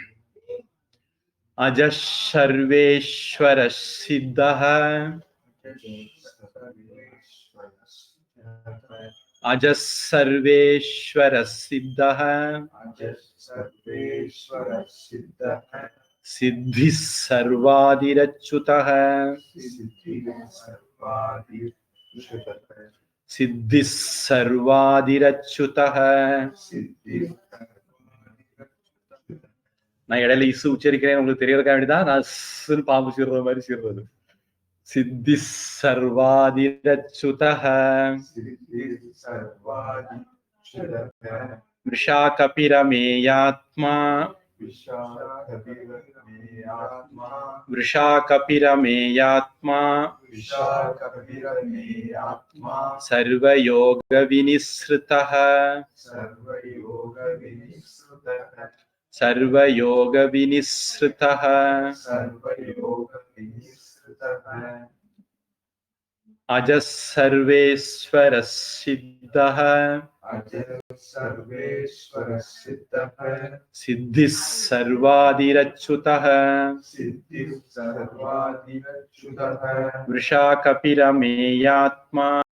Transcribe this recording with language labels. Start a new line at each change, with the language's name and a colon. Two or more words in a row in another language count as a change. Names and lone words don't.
Sanskrit: अजः सर्वेश्वरः सिद्धः अजः सर्वेश्वरः सिद्धः सिद्धिः सर्वादिरच्युतः, सिद्धिः सर्वादिरच्युतः.
Tamil: நான் இடையில இசு உச்சரிக்கிறேன் உங்களுக்கு தெரியறதுக்காக வேண்டிதான் நான் இஸ்ன்னு பாம்பு சீர்ற மாதிரி சீர்றது.
Sanskrit: सिद्धिः सर्वादिरच्युतः वृषा कपिरमेयात्मा वृषा कपिरमेयात्मा सर्वयोग विनिसृतः सर्वयोग विनिसृतः अजः सर्वेश्वर सिद्धः सिद्धिः सर्वादिरच्युतः वृषा कपिरमेयात्मा